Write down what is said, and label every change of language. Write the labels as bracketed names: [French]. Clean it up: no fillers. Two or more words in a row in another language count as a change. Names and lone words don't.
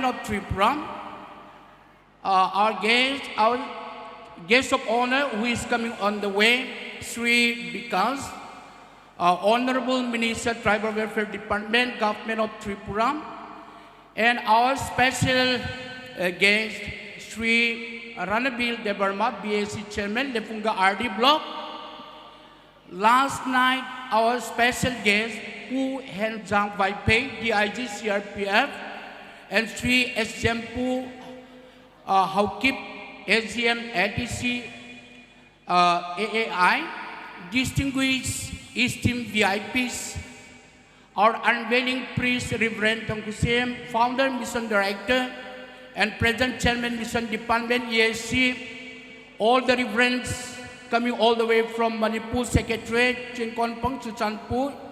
[English] of Tripura, our guest of honor who is coming on the way, Sri Vikas, Honorable Minister, Tribal Welfare Department, Government of Tripura, and our special guest, Sri Ranabil Debarma, BAC Chairman, Lefunga RD Block. Last night, our special guest, Pu Henjang Vaipe, DIG CRPF, and Sri S. Jampu Haukip, SGM ATC AAI, distinguished esteemed VIPs, our unveiling priest, Reverend Tongkusem, founder, mission director, and present chairman, mission department, ESC, all the reverends coming all the way from Manipur Secretariat, Chinkonpong, Chuchanpur,